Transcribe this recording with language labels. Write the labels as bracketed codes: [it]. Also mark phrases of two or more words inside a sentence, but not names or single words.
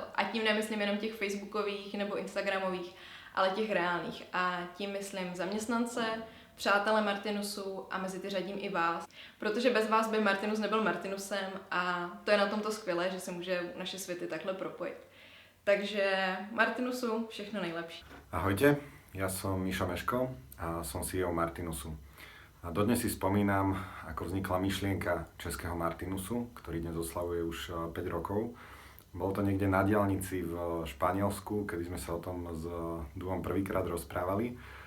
[cs] A tím nemyslím jenom těch facebookových nebo instagramových, ale těch reálných. A tím myslím zaměstnance, přátelé Martinusu a mezi ty řadím i vás. Protože bez vás by Martinus nebyl Martinusem a to je na tomto skvělé, že se může naše světy takhle propojit. Takže Martinusu všechno nejlepší. [sk] Ahojte, ja som Mišo Meško a som CEO Martinusu. A dodnes si spomínam, ako vznikla myšlienka českého Martinusu, ktorý dnes oslavuje už 5 rokov. Bolo to niekde na diaľnici v Španielsku, kedy sme sa o tom s Duom prvýkrát rozprávali.